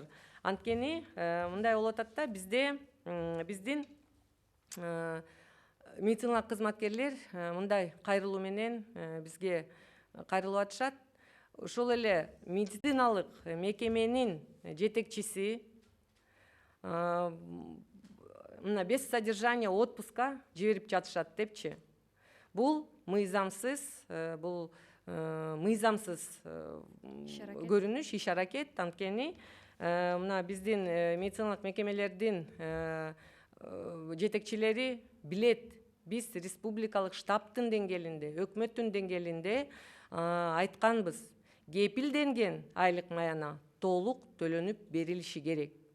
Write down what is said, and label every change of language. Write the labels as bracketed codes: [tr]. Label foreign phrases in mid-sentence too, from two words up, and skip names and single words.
[ky] Анткени мындай болуп атат да, биздин медициналык кызматкерлер мындай кайрылуу менен бизге кайрылып атышат. Ошол эле медициналык мекеменин жетекчиси мына [ru] без содержания отпуска [ky] жиберип жатышат депчи. Бул мыйзамсыз, бул мыйзамсыз көрүнүш, иш аракет. Анткени мына биздин медициналык мекемелердин жетекчилери билет, биз республикалык штабтын деңгээлинде, өкмөттүн деңгээлинде айтканбыз, кепилденген айлык маяна толук төлөнүп берилиши керек.